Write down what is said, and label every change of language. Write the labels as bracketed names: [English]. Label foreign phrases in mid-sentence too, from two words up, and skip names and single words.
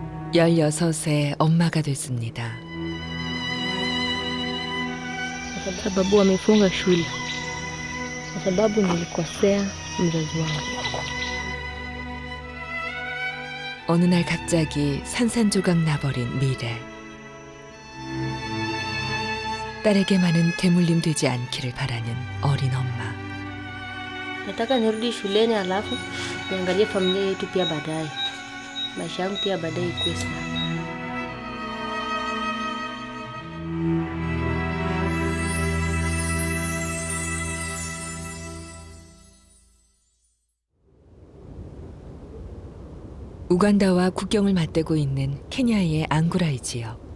[Korean] (16세) 엄마가 됐습니다. [Swahili] Kwa sababu wamefunga shule, kwa sababu nilikosea mzazi wangu. [Korean] 어느 날 갑자기 산산조각 나버린 미래. 딸에게만은 대물림 되지 않기를 바라는 어린 엄마. [Swahili] Nataka nirudi shuleni alafu niangalie familia yetu pia baadaye. Maisha yangu pia baadaye ikuwe sawa. [Korean] 우간다와 국경을 맞대고 있는 케냐의 앙구라이 지역.